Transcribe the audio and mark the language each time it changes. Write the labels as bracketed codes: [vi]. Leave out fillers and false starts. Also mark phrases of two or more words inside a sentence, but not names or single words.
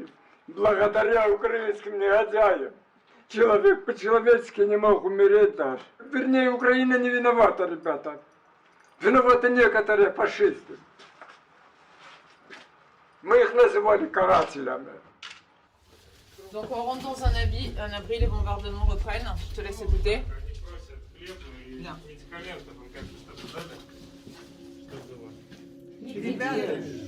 [ru] Благодаря украинским негодяям. Человек по-человечески не мог умереть даже. Вернее, Украина не виновата, ребята. Виноваты некоторые фашисты. Мы их называли карателями. [fr] Donc on rentre dans un abri, les bombardements reprennent. Je te laisse écouter. Bien. [ru] Ребята,